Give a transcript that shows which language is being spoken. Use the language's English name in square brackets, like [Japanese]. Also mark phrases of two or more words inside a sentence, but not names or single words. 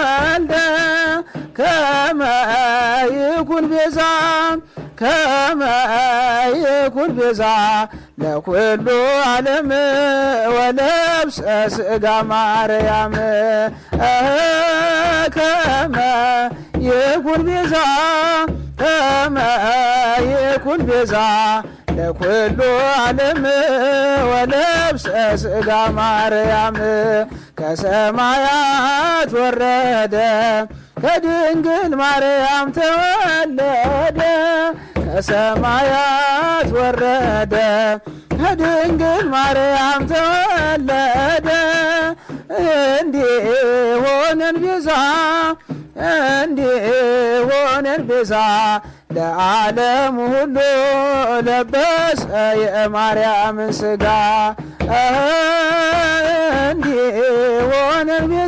[Geez] ከመ ይኩን ቤዛ ለኩሉ ዓለም ወለብሰ ስጋ ማርያም ከመ ይኩን ቤዛ ለኩሉ ዓለም ወለብሰ ስጋ ማርያም [Amharic] ከሰማያት ወረደ ከድንግል ማርያም ተወለደ ከሰማያት ወረደ ከድንግል ማርያም ተወለደ እንዲሆነን ቤዛ ለዓለም ሁሉ ለበሰ የማርያምን ስጋ እንዲሆነን